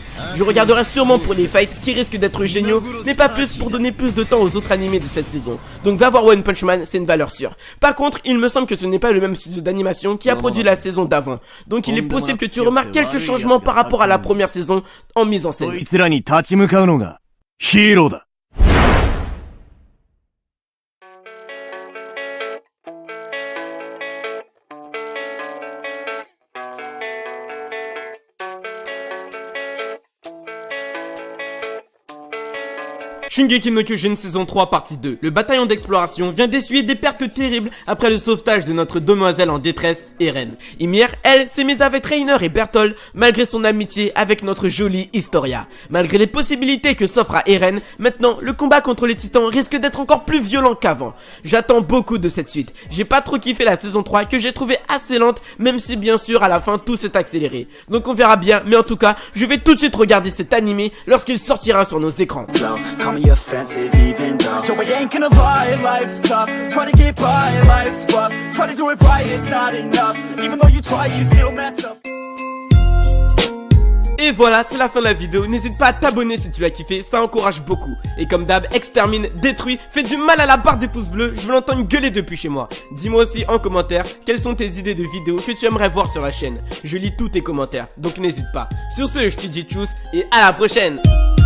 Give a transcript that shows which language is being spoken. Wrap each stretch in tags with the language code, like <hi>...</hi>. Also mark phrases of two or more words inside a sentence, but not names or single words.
<fr>Je regarderai sûrement pour les fights qui risquent d'être géniaux, mais pas plus pour donner plus de temps aux autres animés de cette saison. Donc va voir One Punch Man, c'est une valeur sûre. Par contre, il me semble que ce n'est pas le même studio d'animation qui a produit la saison d'avant, donc il est possible que tu remarques quelques changements par rapport à la première saison en mise en scène.</fr> <ja>こいつらに立ち向かうのがヒーローだ。</ja> <fr>Shingeki no Kyojin saison 3 partie 2. Le bataillon d'exploration vient d'essuyer des pertes terribles après le sauvetage de notre demoiselle en détresse, Eren. Ymir, elle, s'est mise avec Reiner et Berthold malgré son amitié avec notre jolie Historia. Malgré les possibilités que s'offre à Eren, maintenant le combat contre les titans risque d'être encore plus violent qu'avant. J'attends beaucoup de cette suite. J'ai pas trop kiffé la saison 3 que j'ai trouvé assez lente, même si bien sûr à la fin tout s'est accéléré. Donc on verra bien, mais en tout cas, je vais tout de suite regarder cet animé lorsqu'il sortira sur nos écrans.</fr> <en>Call me offensive even though Joe, I ain't gonna lie, life's tough. Try to get by, life's rough. Try to do it right, it's not enough. Even though you try, you still mess up.</en> <fr>Et voilà, c'est la fin de la vidéo. N'hésite pas à t'abonner si tu l'as kiffé, ça encourage beaucoup. Et comme d'hab, extermine, détruis, fais du mal à la barre des pouces bleus, je veux l'entendre gueuler depuis chez moi. Dis-moi aussi en commentaire quelles sont tes idées de vidéos que tu aimerais voir sur la chaîne. Je lis tous tes commentaires, donc n'hésite pas. Sur ce, je te dis tchuss et à la prochaine.</fr>